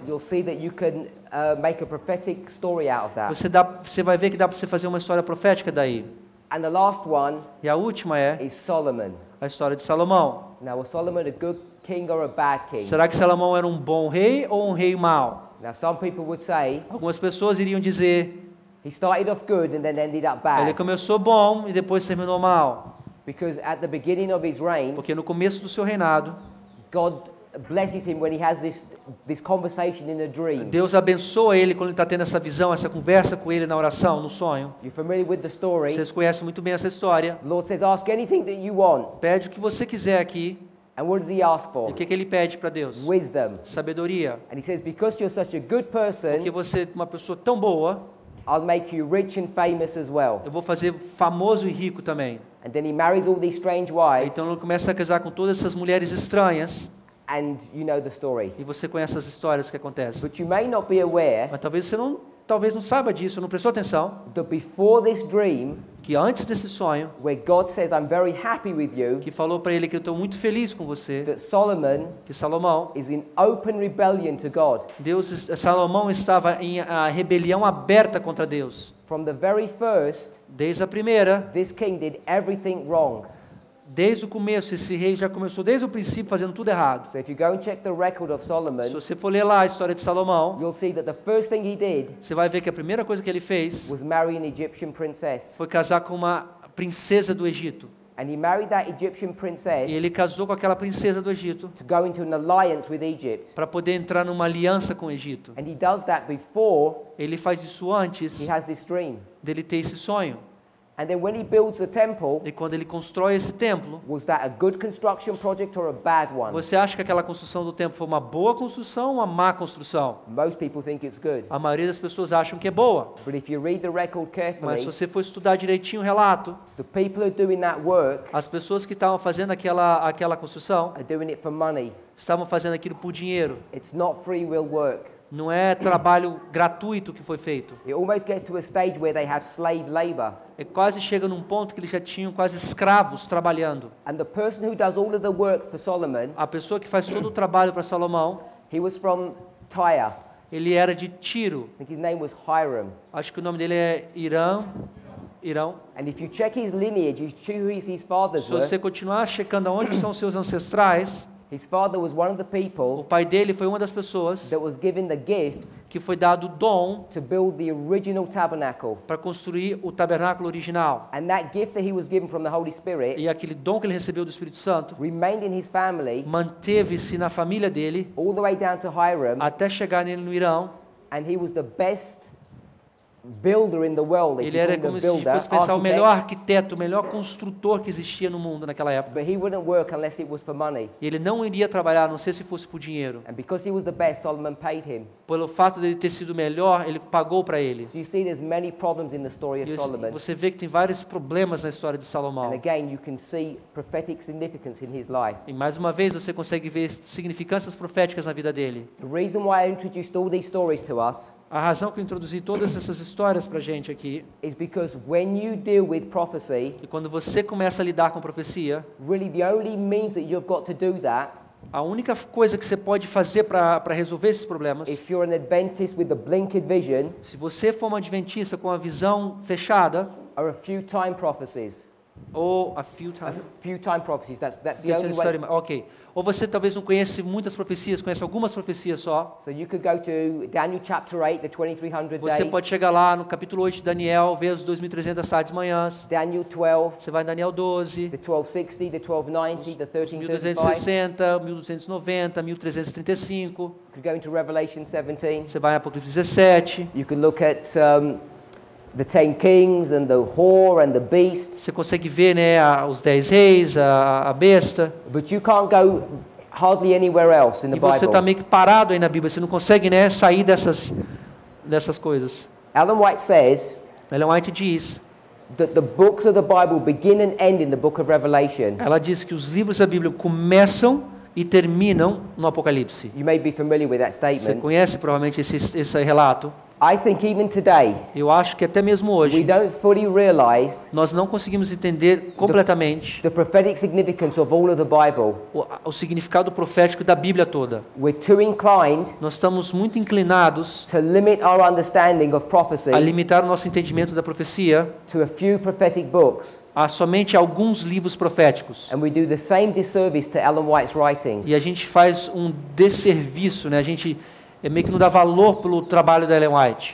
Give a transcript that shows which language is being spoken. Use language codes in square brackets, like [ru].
[en] you'll see that you can make a prophetic story out of that. [pt] você vai ver que dá para você fazer uma história profética daí. [en] And the last one [pt] E a última é [en] is Solomon. [pt] a história de Salomão. [en] Now, was Solomon a good king or a bad king? [pt] Será que Salomão era um bom rei ou um rei mau? [en] Now, some people would say [pt] Algumas pessoas iriam dizer, [en] he started off good and then ended up [pt] ele [en] bad. [pt] começou bom e depois terminou mal. [en] Because at the beginning of his reign, [pt] Porque no começo do seu reinado, [en] God blesses him when he has this conversation in a dream. [pt] Deus abençoa ele quando ele está tendo essa visão, essa conversa com ele na oração, no sonho. [en] You're familiar with the story. [pt] Vocês conhecem muito bem essa história. [en] The Lord says, ask anything that you want. [pt] Pede o que você quiser aqui. [en] And what does he ask [pt] E [en] for? [pt] o que ele pede para Deus? [en] Wisdom. [pt] Sabedoria. [en] And he says, because you're such a good person, [pt] Porque você é uma pessoa tão boa, [en] I'll make you rich and famous as well. [pt] eu vou fazer famoso e rico também. [en] And then he marries all these strange wives, [pt] Então ele começa a casar com todas essas mulheres estranhas. [en] and you know the story. [pt] E você conhece as histórias que acontecem. [en] But you may not be aware [pt] Mas talvez você não saiba disso, não prestou atenção, [en] that before this dream, [pt] que antes desse sonho, [en] where God says, I'm very happy with you, [pt] que falou para ele que eu estou muito feliz com você, [en] that Solomon [pt] que Salomão, [en] is in open rebellion to God. [pt] Salomão estava em rebelião aberta contra Deus. [en] From the very first, [pt] Desde a primeira, [en] this king did everything wrong. [pt] desde o começo, esse rei já começou desde o princípio fazendo tudo errado. [en] So if you go and check the record of [pt] Se [en] Solomon, [pt] você for ler lá a história de Salomão, [en] you'll see that the first thing he did [pt] você vai ver que a primeira coisa que ele fez [en] was marry an Egyptian princess. [pt] foi casar com uma princesa do Egito. [en] And he married that Egyptian princess [pt] E ele casou com aquela princesa do Egito [en] to go into an alliance with Egypt. [pt] para poder entrar numa aliança com o Egito. [en] And he does that before [pt] Ele faz isso antes [en] he has this dream. [pt] dele ter esse sonho. [en] And then when he builds the temple, [pt] E quando ele constrói esse templo, [en] was that a good construction project or a bad one? [pt] você acha que aquela construção do templo foi uma boa construção ou uma má construção? [en] Most people think it's good. [pt] A maioria das pessoas acham que é boa. [en] But if you read the record [pt] Mas [en] carefully, [pt] se você for estudar direitinho o relato, [en] the people who are doing that work [pt] as pessoas que estavam fazendo aquela construção [en] are doing it for money. [pt] estavam fazendo aquilo por dinheiro. [en] It's not free will work. [pt] Não é trabalho gratuito que foi feito. [en] It almost gets to a stage where they have slave labor. [pt] É quase chega num ponto que eles já tinham quase escravos trabalhando. [en] And the person who does all of the work for Solomon, [pt] A pessoa que faz todo o trabalho para Salomão, [en] he was from Tyre. [pt] ele era de Tiro. [en] I think his name was Hiram. [pt] Acho que o nome dele é Irão. [en] And if you check his lineage, you see who his fathers [pt] Se você [en] were. [pt] continuar checando onde são seus ancestrais, [en] His father was one of the [pt] o [en] people [pt] pai dele foi uma das pessoas [en] that was given the gift [pt] que foi dado o dom [en] to build the original tabernacle. [pt] para construir o tabernáculo original. [en] And that gift that he was given from the Holy Spirit [pt] E aquele dom que ele recebeu do Espírito Santo [en] remained in his family [pt] manteve-se na família dele [en] all the way down to Hiram, [pt] até chegar nele no Irão. [en] and he was the best builder in the world. If [pt] Ele [en] you [pt] era [en] call him [pt] como [en] a [pt] se [en] builder, [pt] fosse pensar o melhor [en] architect, [pt] arquiteto, o melhor construtor que existia no mundo naquela época. [en] but he wouldn't work unless it was for money. [pt] E ele não iria trabalhar, a não sei se fosse por dinheiro. [en] And because he was the best, Solomon paid him. [pt] Pelo fato dele ter sido melhor, ele pagou para ele. [en] So you see there's many problems in the story of [pt] E [en] Solomon. [pt] você vê que tem vários problemas na história de [en] And [pt] Salomão. [en] again, you can see prophetic significance in his life. [pt] E mais uma vez você consegue ver significâncias proféticas na vida dele. [en] The reason why I introduced all these stories to us [pt] A razão que eu introduzi todas essas histórias para a gente aqui, [en] is because when you deal with prophecy, [pt] e quando você começa a lidar com profecia, [en] really the only means that you've got to do that, [pt] a única coisa que você pode fazer para resolver esses problemas, [en] if you're an Adventist with the blinkered vision, [pt] se você for um adventista com a visão fechada, [en] are a few time prophecies. Ou a few A times. few time prophecies. That's the only way. Ok. [pt] Ou você talvez não conhece muitas profecias, conhece algumas profecias só. [en] So you could go to Daniel chapter 8, the 2300 [pt] Você [en] days. [pt] pode chegar lá no capítulo 8 de Daniel, ver os 2.300 tardes manhãs. [en] Daniel 12, [pt] Você vai em Daniel 12, [en] the 1260, the 1290, the 1335. [pt] 1260, 1290, 1335. [en] You could go into Revelation 17. [pt] Você vai em Apocalipse 17. [en] You could look at the 10 kings and the whore and the beast. [pt] Você consegue ver, né, os 10 reis, a besta. [en] But you can't go hardly anywhere else in the [pt] E você está [en] Bible. [pt] meio que parado aí na Bíblia. Você não consegue, né, sair dessas coisas. [en] Ellen White says [pt] Ellen White diz, [en] that the books of the Bible begin and end in the book of Revelation. [pt] ela diz que os livros da Bíblia começam e terminam no Apocalipse. [en] You may be familiar with that [pt] Você [en] statement. [pt] conhece provavelmente esse relato. [en] I think even today, [pt] Eu acho que até mesmo [en] we [pt] hoje, [en] don't fully realize [pt] nós não conseguimos entender completamente [en] the prophetic significance of all of the Bible. [pt] o significado profético da Bíblia toda. [en] We're too inclined [pt] Nós estamos muito inclinados [en] to limit our understanding of prophecy [pt] a limitar o nosso entendimento da profecia [en] to a few prophetic books. [pt] a somente alguns livros proféticos. [en] And we do the same disservice to Ellen White's writings. [pt] E a gente faz um desserviço, né? A gente meio que não dá valor pelo trabalho da Ellen White.